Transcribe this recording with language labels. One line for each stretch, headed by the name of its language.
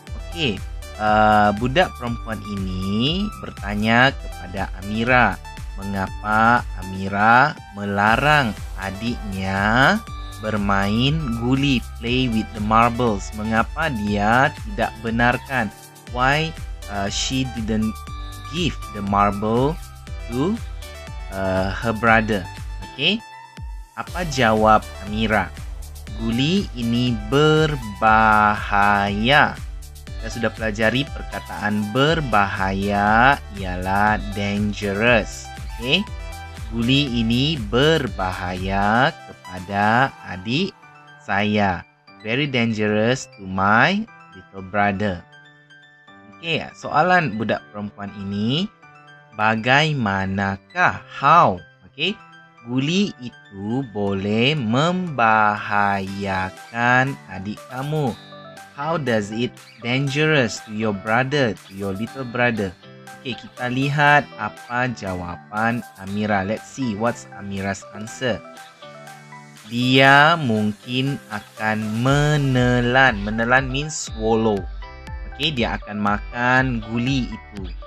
Malay: Okey, budak perempuan ini bertanya kepada Amira, mengapa Amira melarang adiknya bermain guli,
English: play with the marbles?
Malay: Mengapa dia tidak benarkan?
English: Why she didn't give the marble to her brother?
Malay: Okay. Apa jawab Amira? Guli ini berbahaya. Kita sudah pelajari perkataan berbahaya ialah dangerous. Okay. Guli ini berbahaya kepada adik saya.
English: Very dangerous to my little brother.
Malay: Okey, soalan budak perempuan ini, bagaimanakah?
English: How?
Malay: Okey, guli itu boleh membahayakan adik kamu.
English: How does it dangerous to your brother, to your little brother?
Malay: Okey, kita lihat apa jawaban Amira.
English: Let's see what's Amira's answer.
Malay: Dia mungkin akan menelan. Menelan
English: means swallow.
Malay: Okey, dia akan makan guli itu.